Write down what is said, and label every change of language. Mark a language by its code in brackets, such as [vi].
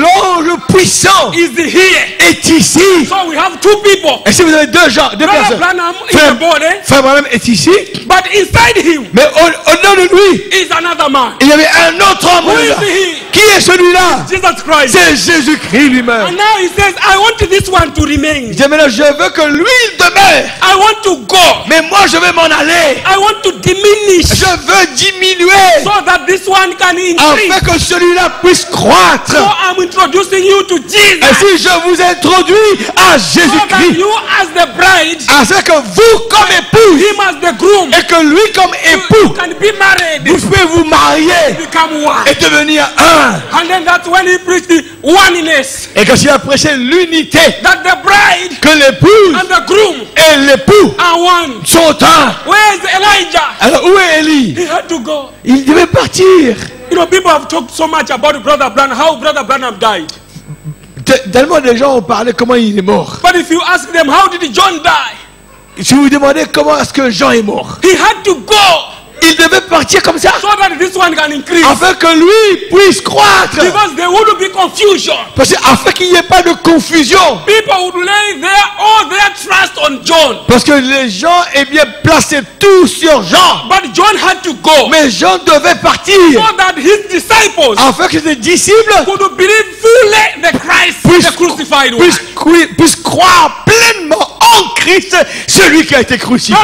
[fr] l'ange puissant, [en] is here. [fr] est ici. [en] So we have two people. [fr] Et si vous avez deux gens, deux [en] Brother [fr] personnes, [en] Branham in the body, [fr] Frère Branham est ici, [en] but inside him [fr] mais au-dedans de lui, [en] is another man. [fr] il y avait un autre homme. [en] Who is [fr] là. [en] he? [fr] Qui est celui-là? [en] Jesus Christ. [fr] C'est Jésus-Christ lui-même. [en] And now he says, I want this one to remain. [fr] Il dit maintenant, je veux que lui il demeure. [en] I want to go. [fr] Mais moi je vais m'en aller. [en] I want to diminish [fr] Je veux diminuer. [en] so that this one can increase. [fr] Afin que celui-là puisse croître. [en] So I'm introducing you to [fr] Et [en] Jesus. [fr] si je vous introduis à [en] So that [fr] Jésus-Christ, [en] you as the bride, [fr] afin que vous comme épouse [en] him as the groom, [fr] et que lui comme [en] you [fr] époux, [en] can be married, [fr] vous pouvez vous marier [en] become one. [fr] et devenir un. [en] And then that's when he preached the oneness. [fr] Et quand il a prêché l'unité, [en] That the bride [fr] que l'épouse [en] and the groom [fr] et l'époux [en] are one. [fr] sont un. [en] Where's Elijah? [fr] Alors où est Élie? [en] He had to go. [fr] Il devait partir. [en] You know, people have talked so much about Brother Branham, how Brother Branham died. [fr] Tellement de gens ont parlé comment il est mort. [en] But if you ask them, how did John die? [fr] Si vous demandez comment est-ce que Jean est mort, [en] He had to go [fr] il devait partir comme ça [en] so that this one can increase. [fr] afin que lui puisse croître. [en] Because there would be confusion. [fr] Parce que afin qu'il n'y ait pas de confusion. [en] People would lay all their trust on John. [fr] Parce que les gens eh bien placé tout sur Jean. [en] But John had to go [fr] Mais Jean devait partir [en] so that his disciples [fr] afin que ses disciples [en] could believe fully the Christ, the crucified one. [fr] puissent croire pleinement en Christ, celui qui a été crucifié.